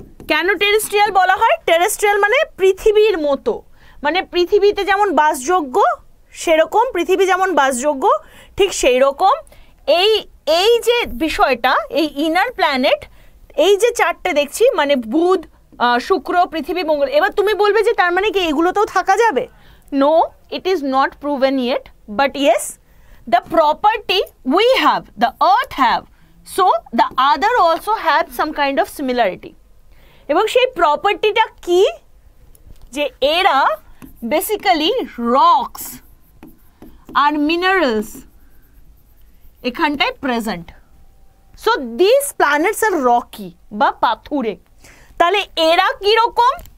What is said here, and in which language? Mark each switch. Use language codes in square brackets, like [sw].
[bn] কেন টেরেস্ট্রিয়াল বলা হয়? টেরেস্ট্রিয়াল মানে পৃথিবীর মতো, মানে পৃথিবীতে যেমন বাসযোগ্য সেরকম, পৃথিবী যেমন বাসযোগ্য ঠিক সেই রকম এই যে বিষয়টা, এই ইনার প্ল্যানেট, এই যে চারটে দেখছি, মানে বুধ, শুক্র, পৃথিবী, মঙ্গল। এবার তুমি বলবে যে তার মানে কি এগুলোতেও থাকা যাবে? [en] No, it is not proven yet, but yes, the property we have, the earth have, so the other also have some kind of similarity. [bn] এবং সেই প্রপার্টিটা কি? যে এরা বেসিক্যালি রক্স আর মিনারেলস এখানটায় present. [en] so this planets are rocky [bn] বা পাথুরে। তাহলে এরা কিরকম?